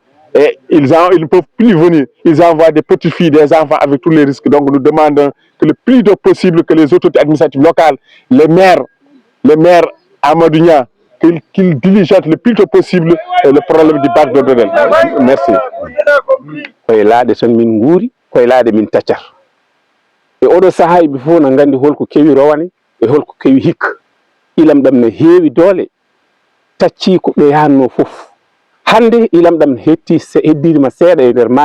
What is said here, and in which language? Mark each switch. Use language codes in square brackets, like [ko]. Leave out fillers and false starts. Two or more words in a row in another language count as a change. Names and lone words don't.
[fr] Et ils ne peuvent plus venir. Ils envoient des petites filles, des enfants avec tous les risques. Donc nous demandons que le plus tôt possible que les autorités administratives locales, les maires Amadounia, qu'il diligente le plus tôt possible le problème du bac de Dodel. Merci. [ff] koye laaɗe tan min nguuri koye laaɗe min taccar e oɗo sahaa ɓe fof no nganndi holko kewi rowane e holko kewi hikka ilam ɗam ne heewi doole taccii ko ɓe yahanno fof hannde ilam ɗam heddiima seeɗa e ndeer